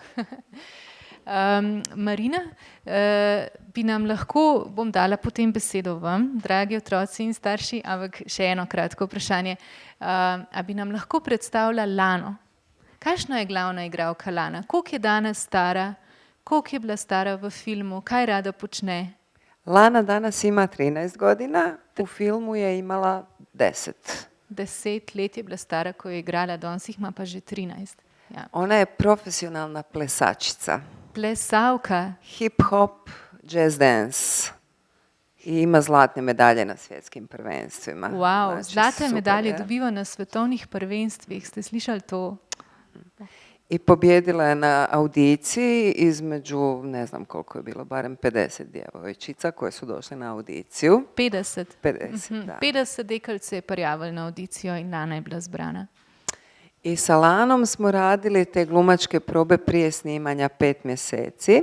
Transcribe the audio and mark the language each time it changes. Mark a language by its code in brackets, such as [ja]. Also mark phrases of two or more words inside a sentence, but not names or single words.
[sl] Marina, bi nam lahko, bom dala potem besedo vam, dragi otroci in starši, ampak še eno kratko vprašanje. A bi nam lahko predstavila Lano? Kakšna je glavna igralka Lana? Koliko je danes stara? Koliko je bila stara v filmu? Kaj rada počne? [hr] Lana danas ima 13 godina, u filmu je imala 10. [sl] 10 let je bila stara, ko je igrala, danes jih ima pa že 13. Ja. [hr] Ona je profesionalna plesačica. [sl] Plesavka. [en] Hip-hop, jazz dance. [hr] I ima zlatne medalje na svjetskim prvenstvima. [sl] Wow, Znači, zlate super medalje je. dobiva na svetovnih prvenstvih. Ste slišali to? [hr] I pobjedila je na audiciji između, ne znam koliko je bilo, barem 50 djevojčica koje su došle na audiciju. 50. [sl] 50, da. 50 deklic se je prijavilo na audicijo in Lana je bila zbrana. [hr] I sa Lanom smo radili te glumačke probe prije snimanja 5 mjeseci.